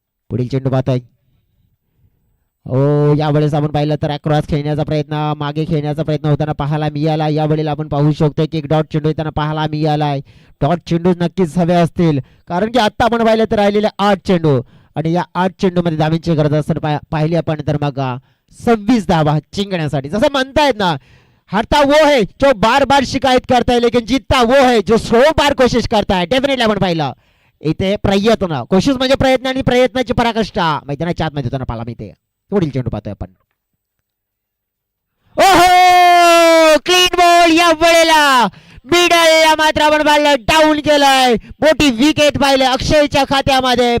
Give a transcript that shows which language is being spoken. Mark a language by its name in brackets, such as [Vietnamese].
[Marathi] पुढील चेंडू पाहतोय, हो यावेळेस आपण पाहिलं तर अक्रॉस खेळण्याचा प्रयत्न, मागे खेळण्याचा प्रयत्न होताना पाहायला मिळाला. यावेळेला आपण पाहू शकतो की एक डॉट चेंडू येताना पाहायला मिळालाय. डॉट चेंडू नक्कीच हवे असतील, कारण की आता आपण पाहिलं तर राहिलेले 8 चेंडू आणि या 8 चेंडू मध्ये धावांची गरज असताना पाहिली आपण तर मग 26 धावा जिंकण्यासाठी. जसं म्हणतायत ना, [Hindi] हारता वो है जो बार बार शिकायत करता है, लेकिन जीतता वो है जो 100 बार कोशिश करता है. [Marathi] डेफिनेटली आपण पाहिलं इथे प्रयत्न, कोशिश म्हणजे प्रयत्न आणि प्रयत्नाची पराकाष्ठा मैदानाच्या आतमध्ये होताना पाहायला मिळते. पुढील चेंडू पाहतोय आपण, ओहो क्लीन बॉल. या वेळेला मिडलला मात्र आपण पाहिलं डाऊन केलंय, मोठी विकेट पाहिले अक्षयच्या खात्यामध्ये.